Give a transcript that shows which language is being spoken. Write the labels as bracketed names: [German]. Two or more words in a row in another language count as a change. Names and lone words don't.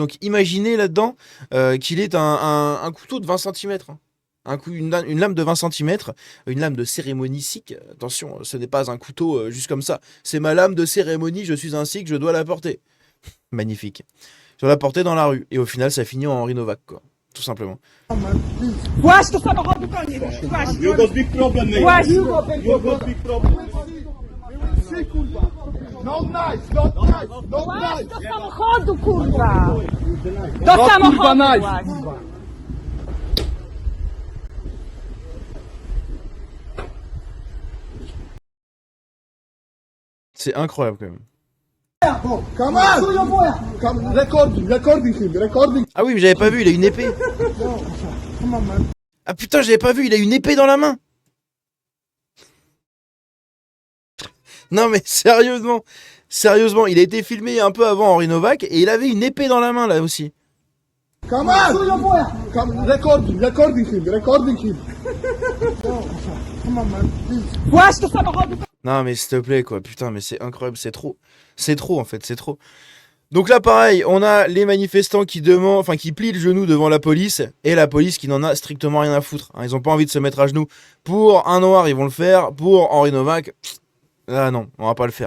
[French] Donc imaginez là-dedans qu'il est un couteau de 20 cm. Une lame de 20 cm, une lame de cérémonie sikh. Attention, ce n'est pas un couteau juste comme ça. C'est ma lame de cérémonie, je suis un sikh, je dois la porter. Magnifique. Je dois la porter dans la rue. Et au final, ça finit en Henri Novak, quoi. Tout simplement. [Polish] Właśnie to samochodu koniec. Właśnie. [English] You got big problem, mate. [Polish] Właśnie. [English] You got big problem. No knife, no knife, no [Polish] Właśnie [English] knife. [Polish] do samochodu, kurwa. Do samochodu właśnie. [French] C'est incroyable quand même. [English] Come on. Come, recording him. [French] Ah oui, mais j'avais pas vu, il a une épée. Ah putain, j'avais pas vu, il a une épée dans la main. Non mais sérieusement, il a été filmé un peu avant Henri Novak et il avait une épée dans la main là aussi. [English] Come on. Come, recording him. [Polish] Właśnie do samochodu. [French] Non mais s'il te plaît quoi, putain mais c'est incroyable, c'est trop en fait, c'est trop. Donc là pareil, on a les manifestants qui plient le genou devant la police et la police qui n'en a strictement rien à foutre. Ils ont pas envie de se mettre à genoux. Pour un noir ils vont le faire, pour Henri Novak, ah non, on va pas le faire.